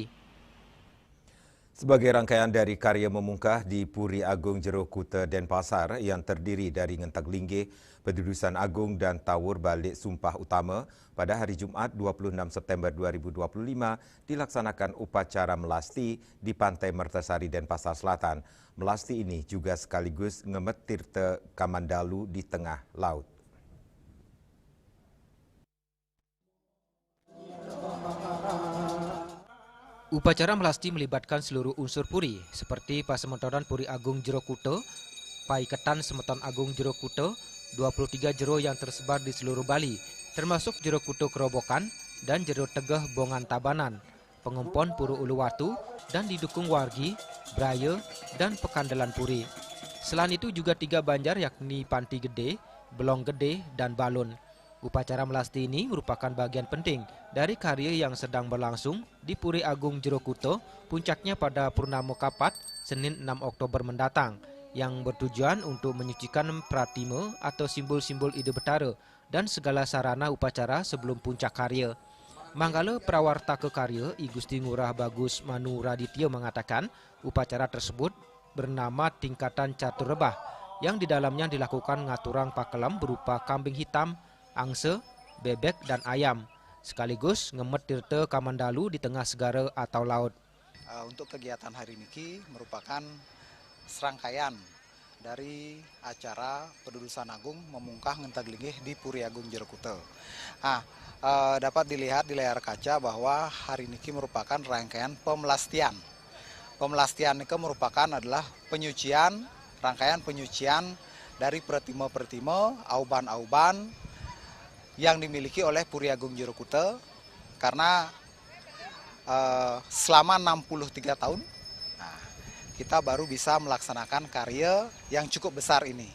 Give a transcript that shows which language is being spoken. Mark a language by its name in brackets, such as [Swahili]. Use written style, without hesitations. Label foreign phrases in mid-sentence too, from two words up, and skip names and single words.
[Indonesian] Sebagai rangkaian dari karya memungkah di Puri Agung Jero Kute Denpasar yang terdiri dari Ngentag Linggih, Pedudusan Agung dan Tawur Balik Sumpah Utama, pada hari Jumat 26 September 2025 dilaksanakan upacara melasti di Pantai Mertasari Denpasar Selatan. Melasti ini juga sekaligus ngemet tirta Kamandalu di tengah laut. Upacara melasti melibatkan seluruh unsur puri, seperti Pasementoran Puri Agung Jero Kute, Paiketan Semeton Agung Jero Kute, 23 jero yang tersebar di seluruh Bali, termasuk Jero Kute Kerobokan dan Jero Tegeh Bongan Tabanan, Pengumpon Puru Uluwatu, dan didukung wargi, Braya, dan Pekandelan Puri. Selain itu juga 3 banjar yakni Panti Gede, Belong Gede, dan Balun. Upacara melasti ini merupakan bagian penting dari karya yang sedang berlangsung di Puri Agung Jero Kute, puncaknya pada Purnama Kapat, Senin 6 Oktober mendatang, yang bertujuan untuk menyucikan pratime atau simbol-simbol ide betara dan segala sarana upacara sebelum puncak karya. Manggala Prawarta Kekarya I Gusti Ngurah Bagus Manu Raditya mengatakan upacara tersebut bernama Tingkatan Catur Rebah, yang di dalamnya dilakukan ngaturang pakelam berupa kambing hitam, angse, bebek, dan ayam, sekaligus ngemet tirta Kamandalu di tengah segara atau laut. Untuk kegiatan hari ini merupakan serangkaian dari acara Pedudusan Agung memungkah Ngentag Linggih di Puri Agung Jero Kute. Dapat dilihat di layar kaca bahwa hari ini merupakan rangkaian pemelastian. Pemelastian ini merupakan adalah penyucian, rangkaian penyucian dari pertime-pertime, auban-auban yang dimiliki oleh Puri Agung Jero Kute, karena selama 63 tahun kita baru bisa melaksanakan karya yang cukup besar ini.